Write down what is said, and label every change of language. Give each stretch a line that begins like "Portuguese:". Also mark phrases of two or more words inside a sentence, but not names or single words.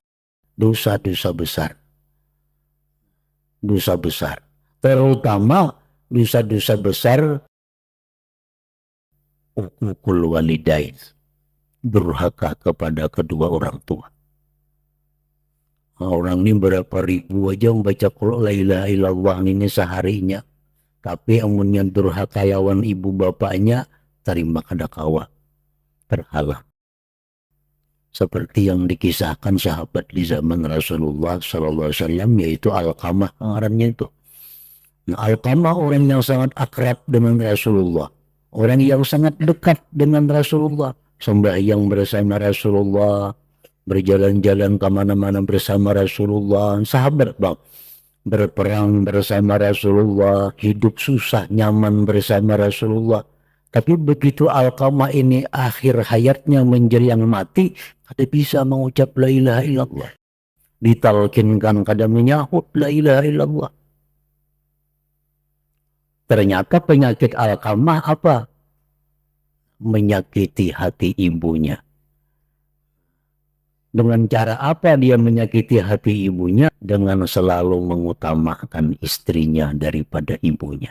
Indonesian: Dosa-dosa besar. Dosa besar. Terutama dosa-dosa besar
Arabic: uququl walidain,
Indonesian: durhaka kepada kedua orang tua. Orang ini berapa ribu aja membaca
Arabic: qul la ilaha illallah
Indonesian: ini seharinya, tapi amunnya durhaka lawan ibu bapaknya,
Banjar: terima kada kawa,
Indonesian: terhalang. seperti yang dikisahkan sahabat di zaman Rasulullah
Arabic: Sallallahu Alaihi Wasallam,
Indonesian: yaitu Alqamah pengarannya itu. Nah, Alqamah orang yang sangat akrab dengan Rasulullah, orang yang sangat dekat dengan Rasulullah, sembahyang bersama Rasulullah, berjalan-jalan kemana-mana bersama Rasulullah, sahabat bang, berperang bersama Rasulullah, hidup susah nyaman bersama Rasulullah. Tapi begitu Alqamah ini akhir hayatnya menjelang mati, kada bisa mengucap
Arabic: la ilaha illallah.
Indonesian: Ditalkinkan kada menyahut
Arabic: la ilaha illallah.
Indonesian: Ternyata penyakit Alqamah apa? Menyakiti hati ibunya. Dengan cara apa dia menyakiti hati ibunya? Dengan selalu mengutamakan istrinya daripada ibunya.